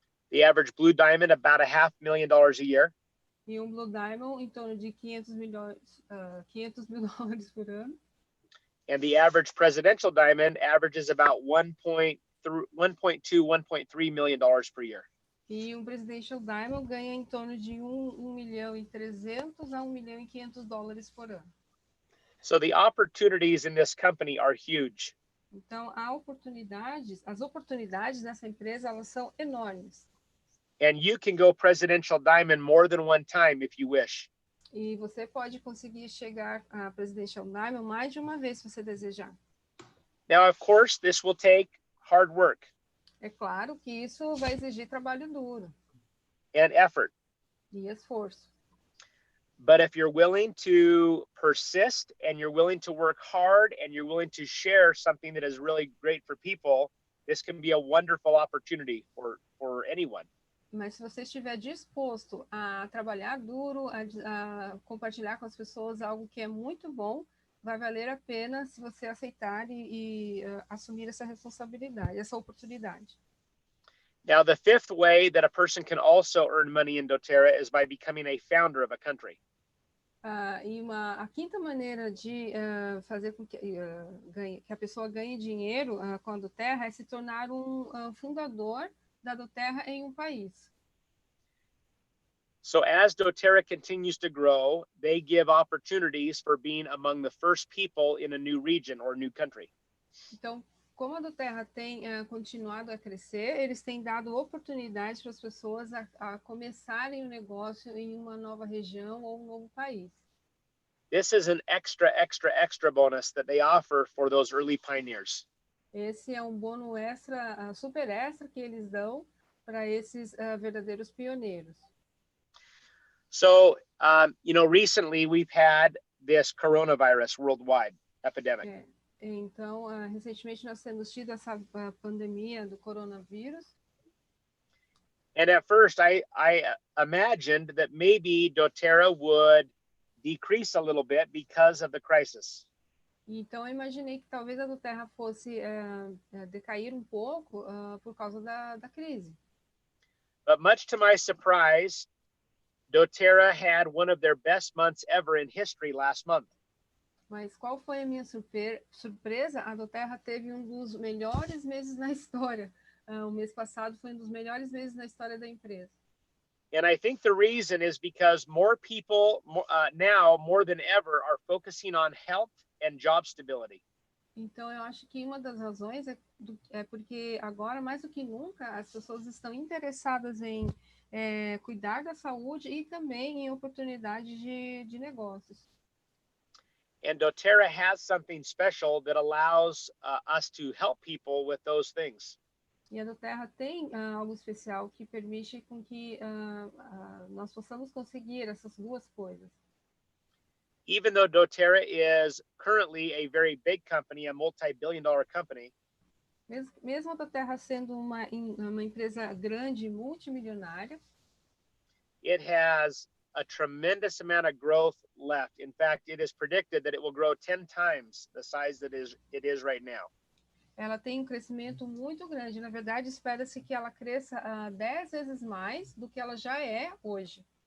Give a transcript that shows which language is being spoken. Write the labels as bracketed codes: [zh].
[en] The average blue diamond about $500,000 a year. [pt] E blue diamond em torno de $500,000 por ano. [en] And the average presidential diamond averages about $1.2, $1.3 million per year. [pt] E presidential diamond ganha em torno de $1,300,000 a $1,500,000 por ano. [en] So the opportunities in this company are huge. [pt] Então, as oportunidades nessa empresa, elas são enormes. [en] And you can go presidential diamond more than one time if you wish. [pt] E você pode conseguir chegar a Presidential Diamond mais de uma vez, se você desejar. [en] Now, of course, this will take hard work. [pt] É claro que isso vai exigir trabalho duro. [en] And effort. [pt] E esforço. [en] But if you're willing to persist and you're willing to work hard and you're willing to share something that is really great for people, this can be a wonderful opportunity for anyone. [pt] Mas se você estiver disposto a trabalhar duro, a compartilhar com as pessoas algo que é muito bom, vai valer a pena se você aceitar e assumir essa responsabilidade, essa oportunidade. [en] Now, the fifth way that a person can also earn money in Doterra is by becoming a founder of a country. [pt] A quinta maneira de fazer com que a pessoa ganhe dinheiro com a Doterra é se tornar fundador da Doterra em país. [en] So as Doterra continues to grow, they give opportunities for being among the first people in a new region or new country. [pt] Então, como a Doterra tem continuado a crescer, eles têm dado oportunidades para as pessoas a começarem o negócio em uma nova região ou novo país. [en] This is an extra bonus that they offer for those early pioneers. [pt] Esse é bônus extra, super extra que eles dão para esses verdadeiros pioneiros. [en] So, recently we've had this coronavirus worldwide epidemic. [pt] Então, recentemente nós temos tido essa pandemia do coronavírus. [en] And at first I imagined that maybe Doterra would decrease a little bit because of the crisis. [pt] Então, eu imaginei que talvez a Doterra fosse decair pouco por causa da crise. [en] But much to my surprise, Doterra had one of their best months ever in history last month. [pt] Mas qual foi a minha surpresa? A Doterra teve dos melhores meses na história. O mês passado foi dos melhores meses na história da empresa. [en] And I think the reason is because more people now, more than ever, are focusing on health and job stability. [pt] Então, eu acho que uma das razões é porque agora, mais do que nunca, as pessoas estão interessadas em cuidar da saúde e também em oportunidades de negócios. [en] And Doterra has something special that allows us to help people with those things. [pt] E a Doterra tem algo especial que permite com que nós possamos conseguir essas duas coisas. [en] Even though Doterra is currently a very big company, a multi-billion-dollar company, [pt] mesmo a Doterra sendo uma empresa grande, multimilionária, [en] it has a tremendous amount of growth left. In fact, it is predicted that it will grow 10 times the size that it is right now. [pt] Ela tem um crescimento muito grande. Na verdade, espera-se que ela cresça 10 vezes mais do que ela já é hoje.